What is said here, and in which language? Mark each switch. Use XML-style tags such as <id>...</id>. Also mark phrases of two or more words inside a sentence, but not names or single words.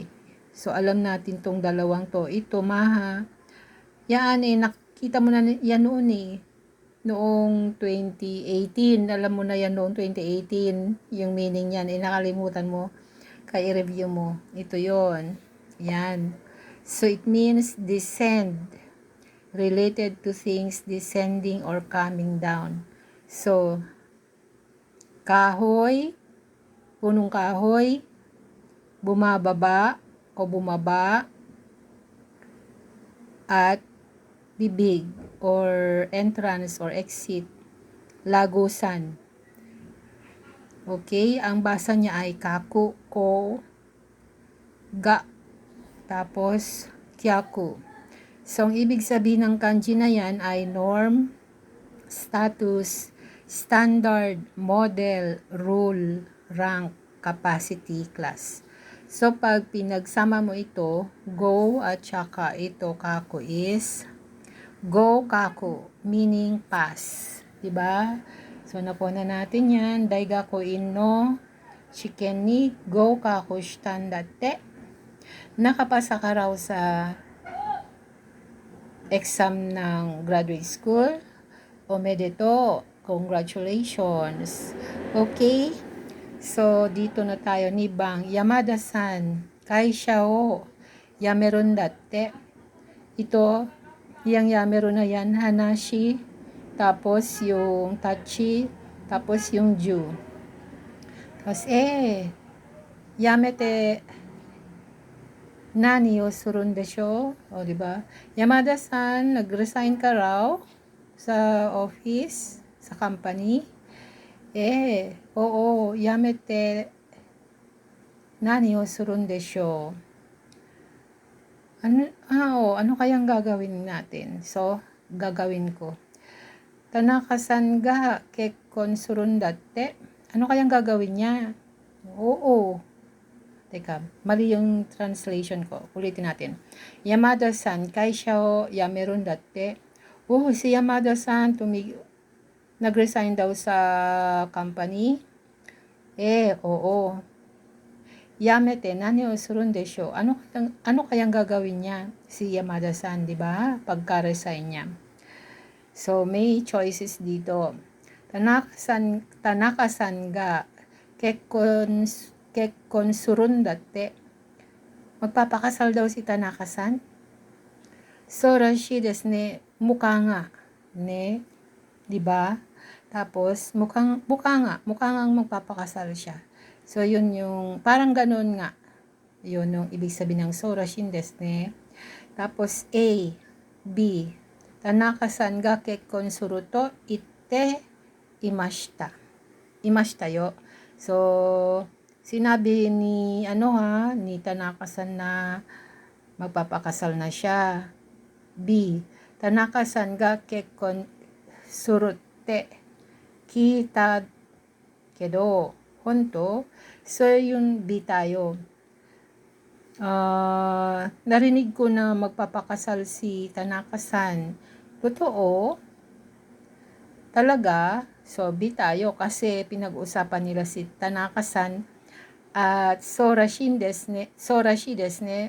<tl>So, alam natin tong dalawang to. Ito, maha. Yan nakita mo na yan noon noong 2018. Alam mo na yan noong 2018. Yung meaning yan. Nakalimutan mo. Kaya i-review mo. Ito yon. Yan.</tl> <en>So, it means descend. Related to things descending or coming down.</en> <tl>So, kahoy, punong kahoy, bumababa o bumaba, at bibig or</tl> <en>entrance or exit,</en> <tl>lagusan. Okay, ang basa niya ay kaku, ko, ga, tapos kyaku. So, ang ibig sabihin ng kanji na yan ay</tl> <en>norm, status, standard, model, rule, rank, capacity, class.</en> <tl>So, pag pinagsama mo ito, go at saka ito,</tl> <en>kaku is</en> <ja>合格,</ja> <en>meaning pass.</en> <tl>Diba? So, napuna natin yan.</tl> <ja>大学院の試験に合格したんだって.</ja> <tl>Nakapasa ka raw sa exam ng</tl> <en>graduate school.</en> <ja>Omedeto. Congratulations.</ja> <tl>Okay? So, dito na tayo ni Bang.</tl> <ja>山田さん。会社を. 辞めるんだって.</ja> <tl>Ito, yung yameron na yan. Hanashi. Tapos, yung tachi. Tapos, yung ju.</tl> <ja>Tapos, 辞めて何をするんでしょう.</ja> <tl>O, diba? Yamada-san, nag-resign ka raw sa office, sa company.</tl> <ja>Oo, 辞めて何をするんでしょう.</ja> <tl>Ano kayang gagawin natin? So, gagawin ko.</tl> <ja>田中さんが結婚するんだって.</ja> <tl>Ano kayang gagawin niya? Oo. Teka, mali yung translation ko. Ulitin natin.</tl> <ja>山田さん、会社を辞めるんだって.</ja> <tl>Si Yamada-san nag-resign daw sa company. Oo.</tl> <ja>辞めて、何をするんでしょう?</ja> <tl>Ano kayang gagawin niya? Si Yamada-san, di ba? Pagka-resign niya. So, may choices dito.</tl> <ja>田中さんが結婚するんだって.</ja> <tl>Magpapakasal daw si Tanaka-san. So,</tl> <ja>らしいですね.</ja> <tl>Mukha nga. Ne? Diba? Tapos, mukha nga magpapakasal siya. So, yun yung, parang ganun nga. Yun yung ibig sabihin ng so,</tl> <ja>らしいですね. Tapos, A, B. 田中さんが結婚すると言っていました. いましたよ.</ja> <tl>So, sinabi ni Tanaka-san na magpapakasal na siya. B,</tl> <ja>田中さんが結婚するって聞いたけど本当.</ja> <tl>So, yung B tayo. Narinig ko na magpapakasal si Tanaka-san. Totoo? Talaga? So, B tayo kasi pinag-usapan nila si Tanaka-san At</tl> <ja>そうらしいですね.</ja>